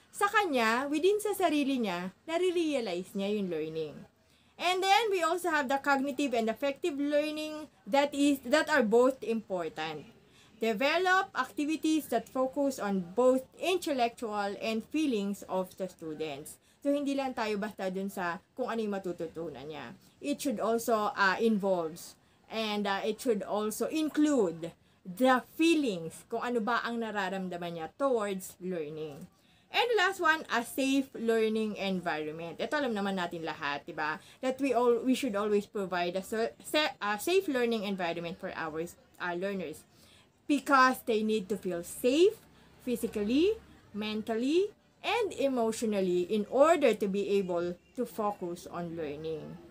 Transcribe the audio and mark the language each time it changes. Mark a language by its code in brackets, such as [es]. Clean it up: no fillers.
[tl] Sa kanya, within sa sarili niya, nare-realize niya yung learning. [en] And then we also have the cognitive and affective learning that are both important. Develop activities that focus on both intellectual and feelings of the students. [tl] So hindi lang tayo basta dun sa kung ano yung matututunan niya. [en] It should also involves and it should also include the feelings, [tl] kung ano ba ang nararamdaman niya [en] towards learning. And the last one, a safe learning environment. [tl] Ito alam naman natin lahat, diba? [en] That we should always provide a safe learning environment for our learners because they need to feel safe physically, mentally, and emotionally in order to be able to focus on learning.